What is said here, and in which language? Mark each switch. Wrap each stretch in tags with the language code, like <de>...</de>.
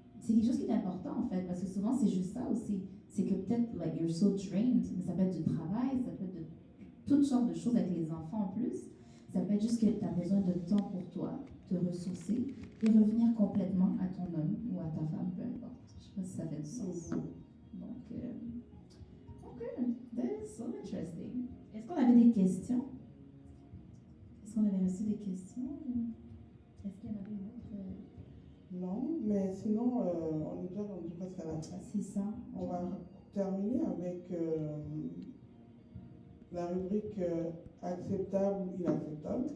<fr>c'est quelque chose qui est important, en fait, parce que souvent, c'est juste ça aussi. C'est que peut-être,</fr> <en>like, you're so drained,</en> <fr>mais ça peut être du travail, ça peut être de toutes sortes de choses avec les enfants en plus. Ça peut être juste que tu as besoin de temps pour toi, te ressourcer et revenir complètement à ton homme ou à ta femme, peu importe. Je sais pas si ça fait du sens.</fr> <en>Donc, ok, that's so interesting.</en> <fr>Est-ce qu'on avait des questions? Est-ce qu'on avait reçu des questions? Est-ce qu'il y en avait une autre? Non, mais sinon, on est déjà rendu presque à la fin. C'est ça. On va terminer avec la rubrique acceptable ou inacceptable.</fr>